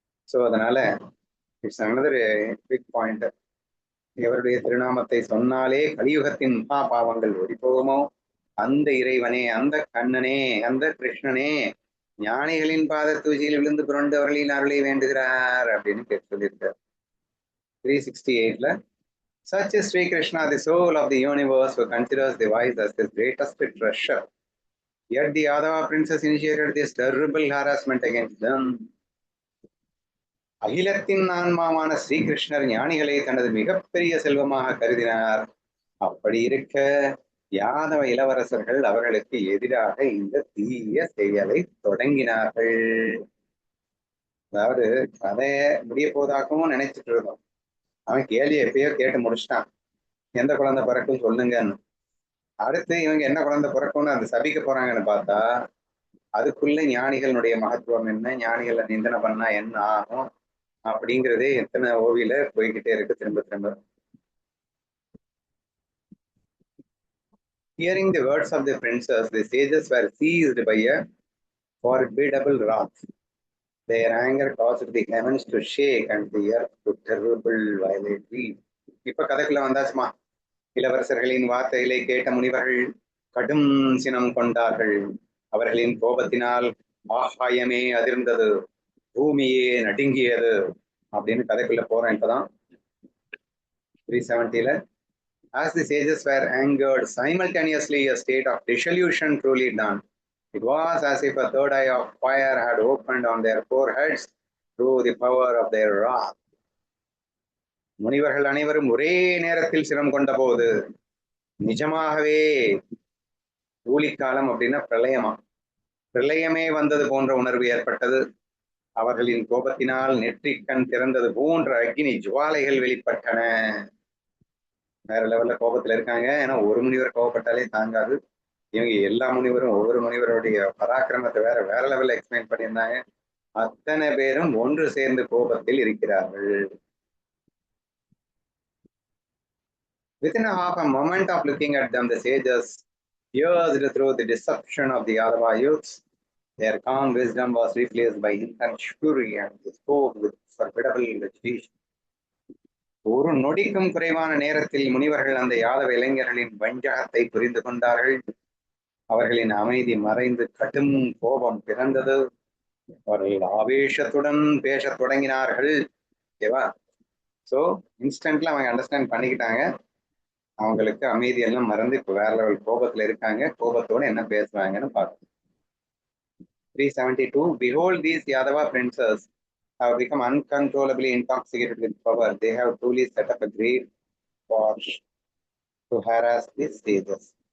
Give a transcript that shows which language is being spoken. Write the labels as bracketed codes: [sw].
[ta] So அதனால [en] It's another big point. [ta] எவருடைய திருநாமத்தை சொன்னாலே கலியுகத்தின் மகா பாவங்கள் ஓடி போகுமோ அந்த இறைவனே, அந்த கண்ணனே, அந்த கிருஷ்ணனே ஞானிகளின் பாத தூசியில் விழுந்து புரண்டு அவர்களின் அருளை வேண்டுகிறார் அப்படின்னு சொல்லியிருக்கார். [en] 368ல such is Sri Krishna, the soul of the universe, who considers the wise as his greatest treasure. Yet the Yadava princes initiated this terrible harassment against them. [ta] அகிலத்தின் ஆன்மாவான ஸ்ரீகிருஷ்ணர் ஞானிகளை தனது மிகப்பெரிய செல்வமாக கருதினார். அப்படி இருக்க யாதவ இளவரசர்கள் அவர்களுக்கு எதிராக இந்த தீய செயலை தொடங்கினார்கள். அதாவது கதைய முடிய போதாகவும் நினைச்சிட்டு இருந்தோம். அவன் கேள்வி எப்பயோ கேட்டு முடிச்சிட்டான், எந்த குழந்தை பிறக்கும் சொல்லுங்கன்னு. அடுத்து இவங்க என்ன குழந்தை பிறக்கும்னு அந்த சபிக்க போறாங்கன்னு பார்த்தா, அதுக்குள்ள ஞானிகளுடைய மகத்துவம் என்ன, ஞானிகளை நிந்தனை பண்ணா என்ன ஆகும் அப்படிங்கிறதே எத்தனை ஓவியில போய்கிட்டே இருக்கு திரும்ப திரும்ப. [en] Hearing the words of the princess, the sages were seized by a formidable wrath. Their anger caused the heavens to shake and the earth to terrible violently. [ta] இப்ப கதைக்குள்ள வந்தாச்சுமா. இளவரசர்களின் வார்த்தைகளை கேட்ட முனிவர்கள் கடும் சினம் கொண்டார்கள். அவர்களின் கோபத்தினால் ஆகாயமே அதிர்ந்தது, பூமியே நடுங்கியது அப்படின்னு கதைக்குள்ள போறேன் இப்பதான். [en] 370ல as the sages were angered, simultaneously a state of dissolution truly dawned. It was as if a third eye of fire had opened on their foreheads through the power of their wrath. [ta] முனிவர்கள் அனைவரும் ஒரே நேரத்தில் சிரம் கொண்ட போது நிஜமாகவே ஊழிக்காலம் அப்படின்னா பிரளயமா, பிரளயமே வந்தது போன்ற உணர்வு ஏற்பட்டது. அவர்களின் கோபத்தினால் நெற்றிக்கண் திறந்தது போன்ற அக்னி ஜுவாலைகள் வெளிப்பட்டன. வேற லெவல்ல கோபத்துல இருக்காங்க. ஏன்னா ஒரு முனிவர் கோபப்பட்டாலே தாங்காது. இவங்க எல்லா முனிவரும் ஒவ்வொரு முனிவருடைய பராக்கிரமத்தை வேற வேற லெவல்ல எக்ஸ்பிளைன் பண்ணியிருந்தாங்க. அத்தனை பேரும் ஒன்று சேர்ந்து கோபத்தில் இருக்கிறார்கள். [en] Within a half a moment of looking at them, the sages pierced through the deception of the Yadava youths. Their calm wisdom was replaced by intense fury and they spoke with formidable agitation. [ta] ஒரு நொடிக்கும் குறைவான நேரத்தில் முனிவர்கள் அந்த யாதவ இளைஞர்களின் வஞ்சகத்தை புரிந்து கொண்டார்கள். அவர்களின் அமைதி மறைந்து கடும் கோபம் பிறந்தது. அவர்கள் ஆவேசத்துடன் பேசத் தொடங்கினார்கள். ஓகேவா? ஸோ இன்ஸ்டன்ட்ல அவங்க அண்டர்ஸ்டாண்ட் பண்ணிக்கிட்டாங்க. அவங்களுக்கு அமைதி எல்லாம் மறந்து இப்போ வேற லெவல் கோபத்துல இருக்காங்க. கோபத்தோட என்ன பேசுறாங்கன்னு பார்க்கணும். 372. [en] Behold, these Yadava princes have become uncontrollably intoxicated with power. They have truly set up a great force to harass the sages.